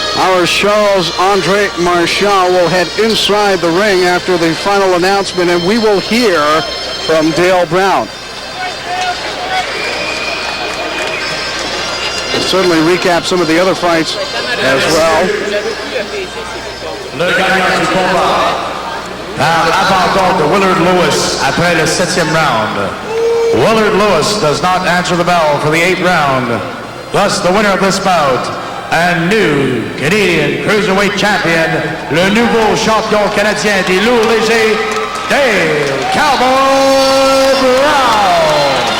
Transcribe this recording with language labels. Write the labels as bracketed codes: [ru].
[en] Our Charles-Andre Marchand will head inside the ring after the final announcement, and we will hear from Dale Brown. We'll certainly recap some of the other fights as well. [fr] Le gagnant du combat par abandon de Willard Lewis après le 7e round. [en] Willard Lewis does not answer the bell for the 8th round. Thus, the winner of this bout and new Canadian Cruiserweight Champion, [fr] le nouveau champion canadien des lourds légers, [en] Dale Cowboy Brown.